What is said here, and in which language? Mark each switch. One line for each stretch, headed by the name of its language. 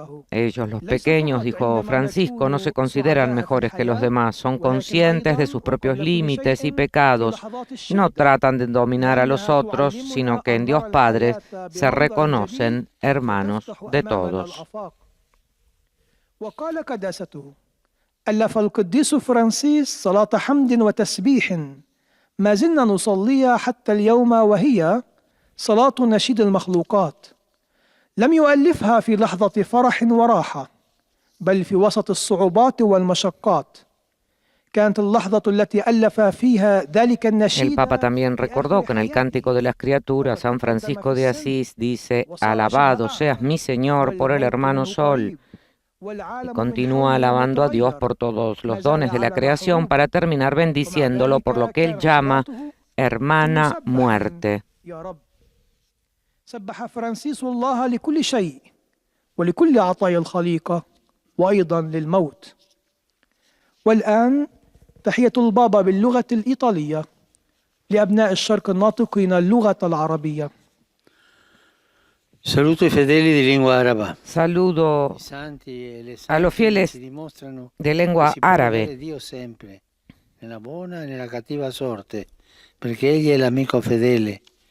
Spanish: Ellos, los pequeños, dijo Francisco, no se consideran mejores que los demás, son conscientes de sus propios límites y pecados, no tratan de dominar a los otros, sino que en Dios Padre se reconocen hermanos de todos.
Arabic: ألف القديس فرانسيس صلاة حمد وتسبيح ما زلنا نصليها حتى اليوم، وهي صلاة نشيد المخلوقات. لم يؤلفها في لحظة فرح وراحة، بل في وسط الصعوبات والمشقات. كانت اللحظة التي ألف فيها ذلك النشيد.
Spanish: El Papa también recordó que en el Cántico de las Criaturas, San Francisco de Asís dice: Alabado seas mi Señor por el hermano Sol, Y continúa alabando a Dios por todos los dones de la creación para terminar bendiciéndolo por lo que él llama hermana muerte.
Arabic: سبح فرانسيس الله لكل شيء ولكل عطايا الخليقة وأيضا للموت. والآن تحية البابا باللغة الإيطالية لأبناء الشرق الناطقين اللغة العربية.
Italian: Saluto i fedeli di lingua araba.
Spanish: Saludo a los fieles de lengua árabe.
Italian: Dio sempre, nella buona e nella cattiva sorte, perché egli è l'amico fedele.